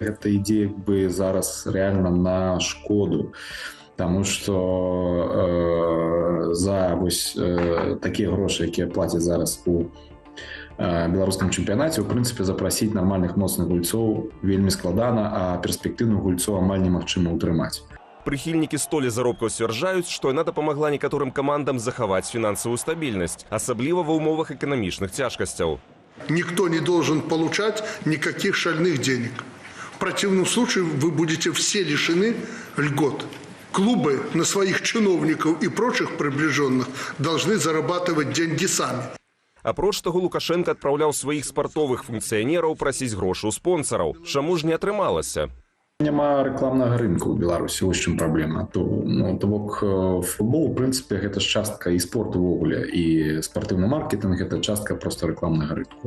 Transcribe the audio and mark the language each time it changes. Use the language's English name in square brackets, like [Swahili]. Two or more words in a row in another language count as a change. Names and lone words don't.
[Belarusian] Гэта ідзе як бы зараз реально на шкоду, [Russian] тому что [Belarusian] за вось такія грошы, якія плацяць зараз у беларускім чэмпіянаце, у прынцыпе запрасіць нармальных моцных гульцоў вельмі складана, а перспектыўных гульцоў амаль немагчыма ўтрымаць. Прыхільнікі столі заробкаў сцвярджаюць, што яна дапамагла некаторым камандам захаваць фінансавую стабільнасць, асабліва ва ўмовах эканамічных цяжкасцяў. [Russian] Никто не должен получать никаких шальных денег. В противном случае вы будете все лишены льгот. Клубы на своих чиновников и прочих приближенных должны зарабатывать деньги сами. [Belarusian] Апроч таго, Лукашенко адпраўляў сваіх спартовых функцыянераў прасіць грошы ў спонсараў. Чаму ж не атрымалася? Няма рэкламнага рынку ў Беларусі, вось чым праблема. То бок футбол, у прынцыпе, гэта ж частка і спорт увогуле, і спартыўны маркетинг гэта частка проста рэкламнага рынку.